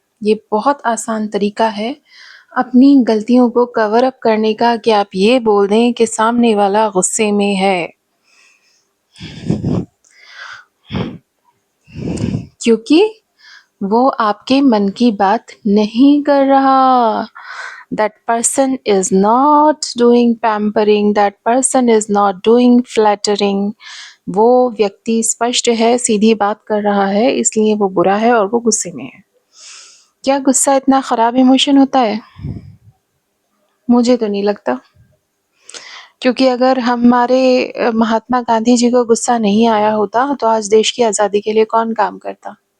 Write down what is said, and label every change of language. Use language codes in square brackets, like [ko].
[hi] ये बहुत आसान तरीका है अपनी गलतियों को कवर अप करने का कि आप ये बोल दें कि सामने वाला गुस्से में है। क्योंकि वो आपके मन की बात नहीं कर रहा। [en] That person is not doing pampering, that person is not doing flattering. [hi] वो व्यक्ति स्पष्ट है, सीधी बात कर रहा है, इसलिए वो बुरा है और वो गुस्से में है। क्या गुस्सा इतना खराब इमोशन होता है? मुझे तो नहीं लगता। क्योंकि अगर हमारे महात्मा गांधी जी को गुस्सा नहीं आया होता तो आज देश की आज़ादी के लिए कौन काम करता?